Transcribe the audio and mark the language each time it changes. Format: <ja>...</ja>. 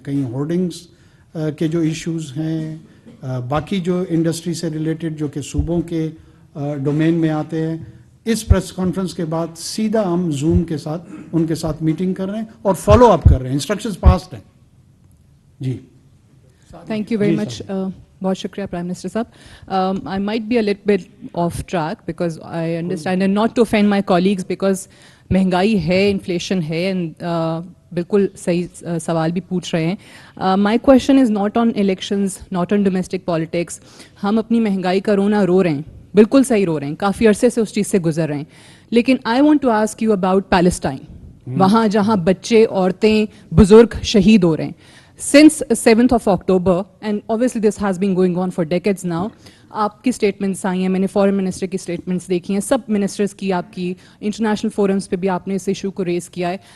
<ur>کہیں ہورڈنگز کے جو ایشوز ہیں, باقی جو انڈسٹری سے ریلیٹڈ جو کہ صوبوں کے ڈومین میں آتے ہیں. اس پریس کانفرنس کے بعد سیدھا ہم زوم کے ساتھ ان کے ساتھ میٹنگ کر رہے ہیں اور فالو اپ کر رہے ہیں. انسٹرکشنز پاسڈ ہیں. جی</ur> <en>Thank you very much.</en> <ur>بہت شکریہ پرائم منسٹر صاحب.</ur> <en>I might be a little bit off track because I understand and not to offend my colleagues because</en> <ur>مہنگائی ہے, انفلیشن ہے,</ur> <en>and</en> <ur>بالکل صحیح سوال بھی پوچھ رہے ہیں.</ur> <en>My question is not on elections, not on domestic politics.</en> <ur>ہم اپنی مہنگائی کا رونا رو رہے ہیں, بالکل صحیح رو رہے ہیں, کافی عرصے سے اس چیز سے گزر رہے ہیں. لیکن</ur> <en>I want to ask you about Palestine,</en> <ur>وہاں جہاں بچے, عورتیں, بزرگ شہید ہو رہے ہیں.</ur> <en>Since 7th of October, and obviously this has been going on for decades now,</en> <ur>آپ کی اسٹیٹمنٹس آئی ہیں, میں نے فارن منسٹر کی اسٹیٹمنٹس دیکھی ہیں, سب منسٹرز کی, آپ کی انٹرنیشنل فورمز پہ بھی آپ نے اس ایشو کو ریز کیا ہے.</ur>